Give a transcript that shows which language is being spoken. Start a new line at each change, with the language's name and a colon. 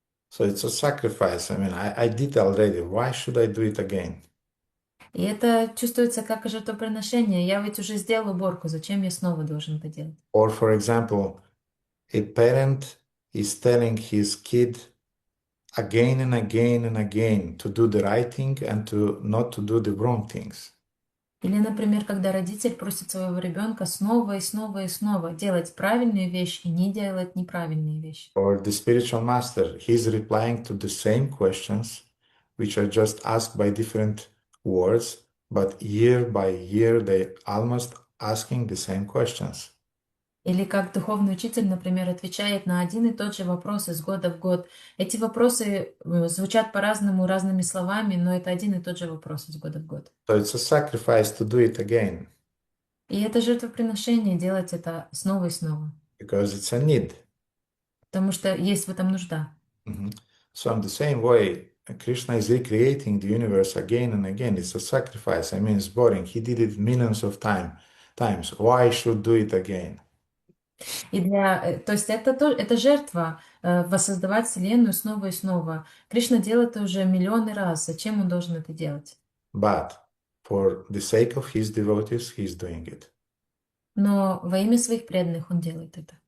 English: So it's a sacrifice. I mean, I did already. Why should I do it again?
Russian: И это чувствуется как жертвоприношение. Я ведь уже сделал уборку, зачем я снова должен это делать?
English: Or, for example, a parent is telling his kid again and again and again to do the right thing and to not to do the wrong things.
Russian: Или, например, когда родитель просит своего ребенка снова и снова и снова делать правильную вещь и не делать неправильные вещи.
English: Or the spiritual master, he's replying to the same questions, which are just asked by different words, but year by year they almost asking the same questions.
Russian: Или как духовный учитель, например, отвечает на один и тот же вопрос из года в год. Эти вопросы звучат по-разному, разными словами, но это один и тот же вопрос из года в год.
English: So it's a sacrifice to do it again,
Russian: И это жертвоприношение, делать это снова и снова.
English: because it's a need.
Russian: Потому что есть в этом нужда. Mhm.
English: So in the same way, Krishna is recreating the universe again and again. It's a sacrifice. I mean, it's boring. He did it millions of times. Why should do it again?
Russian: То есть это жертва, воссоздавать Вселенную снова и снова. Кришна делает это уже миллионы раз. Зачем он должен это делать?
English: But for the sake of his devotees, he's doing it.
Russian: Но во имя своих преданных он делает это.